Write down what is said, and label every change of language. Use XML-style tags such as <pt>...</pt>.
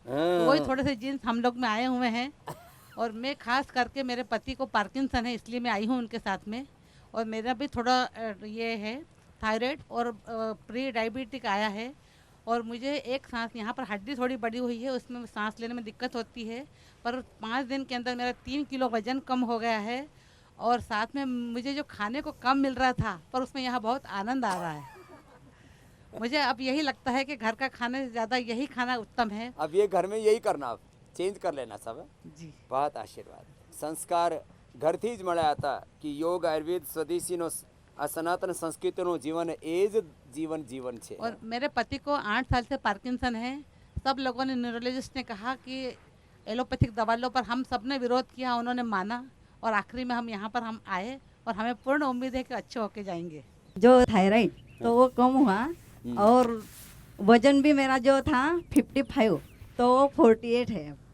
<hi>तो वही थोड़े से जीन्स हम लोग में आए हुए हैं, और मैं खास करके मेरे पति को पार्किंसन है, इसलिए मैं आई हूँ उनके साथ में, और मेरा भी थोड़ा ये है थायराइड और प्री डायबिटिक आया है, और मुझे एक सांस यहाँ पर हड्डी थोड़ी बड़ी हुई है, उसमें सांस लेने में दिक्कत होती है, पर 5 दिन के अंदर मेरा 3 किलो वजन कम हो गया है, और साथ में मुझे जो खाने को कम मिल रहा था, पर उसमें यहाँ बहुत आनंद आ रहा है। मुझे अब यही लगता है कि घर का खाने से ज़्यादा यही खाना उत्तम है। अब ये घर में यही करना, आप चेंज कर लेना सब। जी, बहुत आशीर्वाद।</hi> <gu>संस्कार ઘરથી જ મળ્યા હતા કે યોગ આયુર્વેદ સ્વદેશીનો આ સનાતન સંસ્કૃતિનો જીવન એ જ જીવન છે।</gu> <hi>और मेरे पति को 8 साल से पार्किंसन है। सब लोगों ने, न्यूरोलॉजिस्ट ने कहा कि एलोपैथिक दवाइयों पर हम सब ने विरोध किया, उन्होंने माना, और आखिरी में हम यहाँ पर हम आए, और हमें पूर्ण उम्मीद है कि अच्छे होके जाएंगे। जो थायराइड तो वो कम हुआ, और वजन भी मेरा जो था 55 तो वो 48 है।</hi>